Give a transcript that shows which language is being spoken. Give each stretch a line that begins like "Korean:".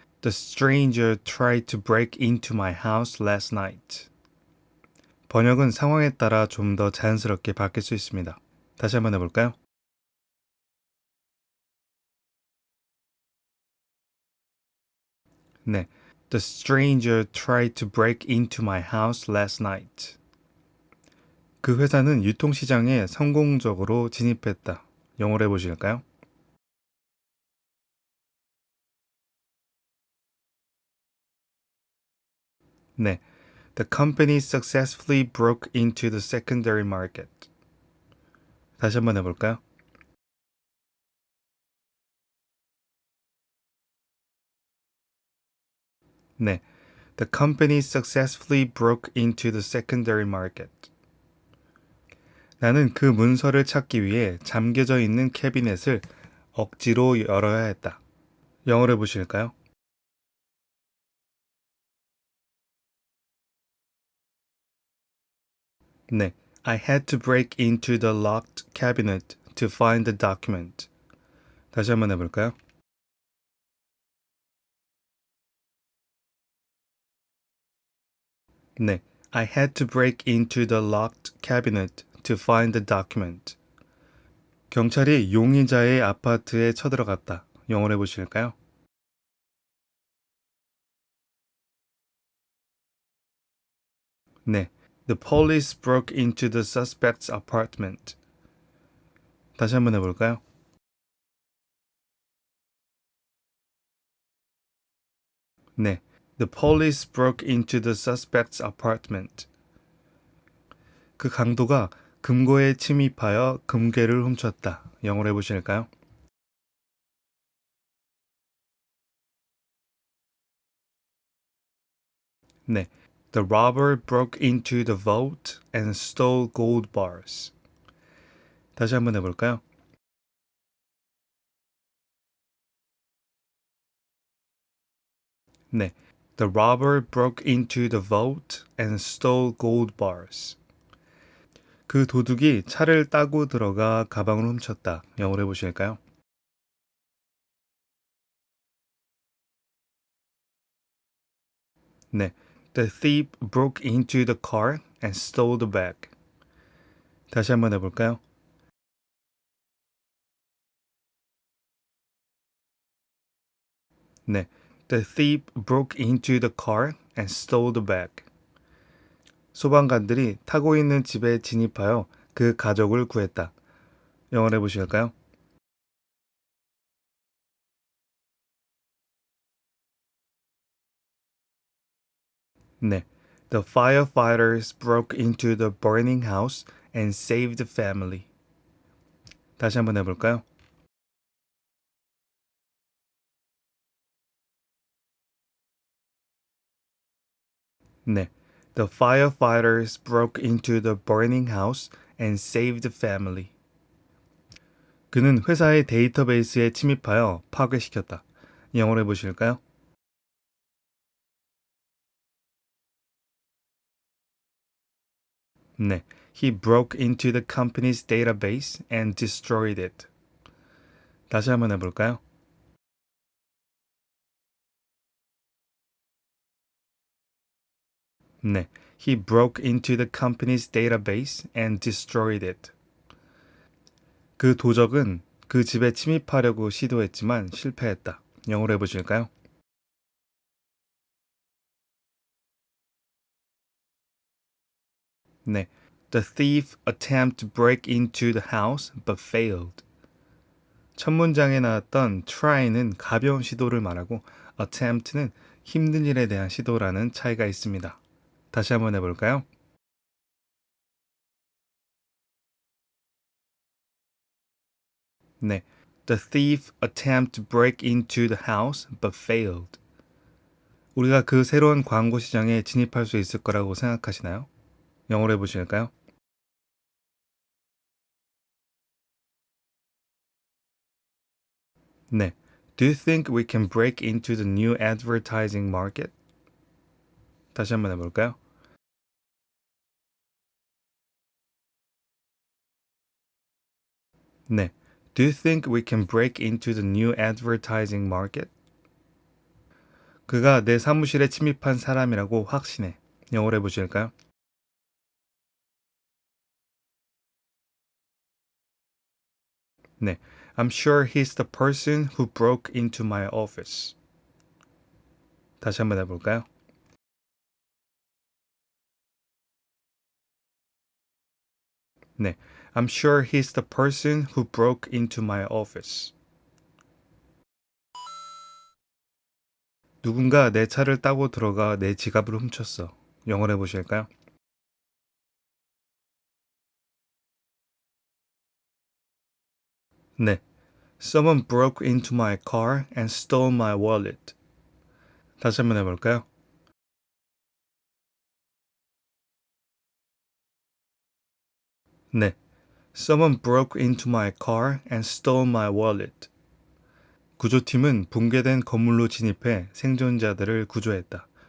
English: The stranger tried to break into my house last night.
Korean: 번역은 상황에 따라 좀 더 자연스럽게 바뀔 수 있습니다. 다시 한번 해볼까요? 네.
English: The stranger tried to break into my house last night.
Korean: 그 회사는 유통시장에 성공적으로 진입했다. 영어로 해보실까요? 네.
English: The company successfully broke into the secondary market.
Korean: 다시 한번 해볼까요? 네.
English: The company successfully broke into the secondary market.
Korean: 나는 그 문서를 찾기 위해 잠겨져 있는 캐비넷을 억지로 열어야 했다. 영어로 해보실까요? 네.
English: I had to break into the locked cabinet to find the document.
Korean: 다시 한번 해볼까요? 네.
English: I had to break into the locked cabinet to find the document.
Korean: 경찰이 용의자의 아파트에 쳐들어갔다. 영어로 해보실까요? 네.
English: The police broke into the suspect's apartment.
Korean: 다시 한번 해볼까요? 네.
English: The police broke into the suspect's apartment.
Korean: 그 강도가 금고에 침입하여 금괴를 훔쳤다. 영어로 해보실까요? 네.
English: The robber broke into the vault and stole gold bars.
Korean: 다시 한번 해볼까요? 네.
English: The robber broke into the vault and stole gold bars.
Korean: 그 도둑이 차를 따고 들어가 가방을 훔쳤다. 영어로 해보실까요? 네.
English: The thief broke into the car and stole the bag.
Korean: 다시 한번 해볼까요? 네.
English: The thief broke into the car and stole the bag.
Korean: 소방관들이 타고 있는 집에 진입하여 그 가족을 구했다. 영어로 해보실까요? 네.
English: The firefighters broke into the burning house and saved the family.
Korean: 다시 한번 해볼까요? 네.
English: The firefighters broke into the burning house and saved the family.
Korean: 그는 회사의 데이터베이스에 침입하여 파괴시켰다. 영어로 해보실까요? 네.
English: He broke into the company's database and destroyed it.
Korean: 다시 한번 해볼까요? 네.
English: He broke into the company's database and destroyed it.
Korean: 그 도적은 그 집에 침입하려고 시도했지만 실패했다. 영어로 해보실까요? 네.
English: The thief attempted to break into the house but failed.
Korean: 첫 문장에 나왔던 try는 가벼운 시도를 말하고 attempt는 힘든 일에 대한 시도라는 차이가 있습니다. 다시 한번 해볼까요? 네.
English: The thief attempted to break into the house but failed.
Korean: 우리가 그 새로운 광고 시장에 진입할 수 있을 거라고 생각하시나요? 영어로 해보실까요? 네.
English: Do you think we can break into the new advertising market?
Korean: 다시 한번 해볼까요? 네.
English: Do you think we can break into the new advertising market?
Korean: 그가 내 사무실에 침입한 사람이라고 확신해. 영어로 해보실까요? 네.
English: I'm sure he's the person who broke into my office.
Korean: 다시 한번 해볼까요? 네.
English: I'm sure he's the person who broke into my office.
Korean: 누군가 내 차를 따고 들어가 내 지갑을 훔쳤어. 영어로 해보실까요? 네.
English: Someone broke into my car and stole my wallet.
Korean: 다시 한번 해볼까요? 네.
English: Someone broke into my car and stole my wallet.
Korean: 구조팀은 붕괴된 건물로 진입해 생존자들을 구조했다.